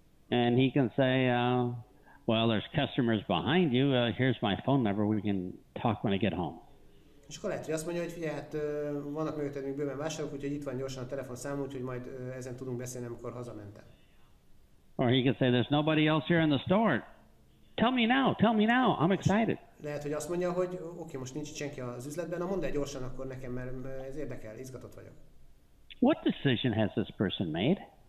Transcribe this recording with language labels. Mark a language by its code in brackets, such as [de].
[en] And he can say, well, there's customers behind you. Here's my phone number. We can talk when I get home. [hu] És akkor lehet, hogy azt mondja, hogy figyelj, hát vannak mögötted még bőven vásárlók, úgyhogy itt van gyorsan a telefonszám, úgyhogy majd ezen tudunk beszélni, amikor hazamentem. [en] Or he could say, there's nobody else here in the store. Tell me now, I'm excited. [hu] Lehet, hogy azt mondja, hogy oké, most nincs senki az üzletben, mondd el gyorsan akkor nekem, mert ez érdekel, izgatott vagyok. [en] What decision has this person made?